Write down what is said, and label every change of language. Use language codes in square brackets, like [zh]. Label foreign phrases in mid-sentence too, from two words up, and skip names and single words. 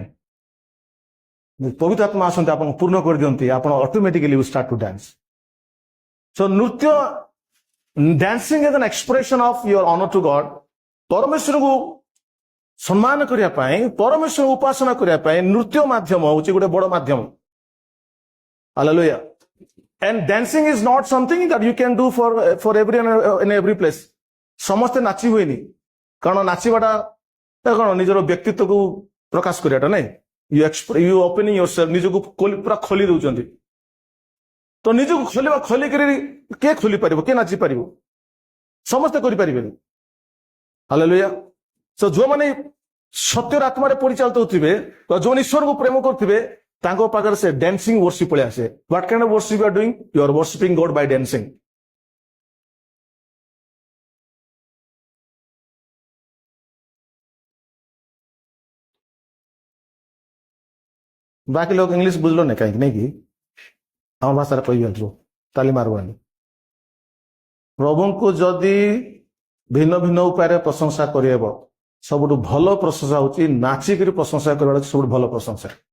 [or] ପବିତ୍ର ଆତ୍ମା ଆସନ୍ତି, ଆପଣଙ୍କୁ ପୂର୍ଣ୍ଣ କରିଦିଅନ୍ତି, ଆପଣ [en] automatically you start to dance. ସୋ ନୃତ୍ୟ, dancing is an expression of your honour to God. [or] ପରମେଶ୍ୱରଙ୍କୁ ସମ୍ମାନ କରିବା ପାଇଁ, ପରମେଶ୍ୱରଙ୍କୁ ଉପାସନା କରିବା ପାଇଁ ନୃତ୍ୟ ମାଧ୍ୟମ ହେଉଛି ଗୋଟେ ବଡ଼ ମାଧ୍ୟମ। ହାଲେଲୁୟା। [en] And dancing is not something that you can do for everyone in every place. [or] ସମସ୍ତେ ନାଚି ହୁଏନି। କାରଣ ନାଚିବାଟା କଣ ନିଜର ବ୍ୟକ୍ତିତ୍ୱକୁ ପ୍ରକାଶ କରିବାଟା ନାଇଁ। [en] you opening yourself, [or] ନିଜକୁ ପୁରା ଖୋଲି ଦଉଛନ୍ତି। ତ ନିଜକୁ ଖୋଲିକରି କିଏ ଖୋଲି ପାରିବ? କିଏ ନାଚି ପାରିବ? ସମସ୍ତେ କରିପାରିବେନି। ହାଲେଲୁୟା। ସୋ ଯେଉଁମାନେ ସତ୍ୟର ଆତ୍ମାରେ ପରିଚାଳିତ ହେଉଥିବେ, ଯେଉଁମାନେ ଈଶ୍ୱରଙ୍କୁ ପ୍ରେମ କରୁଥିବେ, ତାଙ୍କ ପାଖରେ ସେ [en] dancing worship [or] ପଳେଇ ଆସେ। [en] What kind of worship you are doing? You are worshiping God by dancing. [or] ବାକି ଲୋକ ଇଂଲିଶ ବୁଝିଲ ନା କାହିଁକି ନାଇଁ କି? ଆମ ଭାଷାରେ କହିଦିଅନ୍ତୁ, ତାଲି ମାରବାନି। ପ୍ରଭୁଙ୍କୁ ଯଦି ଭିନ୍ନ ଭିନ୍ନ ଉପାୟରେ ପ୍ରଶଂସା କରିହେବ, ସବୁଠୁ ଭଲ ପ୍ରଶଂସା ହଉଛି ନାଚିକିରି ପ୍ରଶଂସା କରିବା, ସବୁଠୁ ଭଲ ପ୍ରଶଂସା।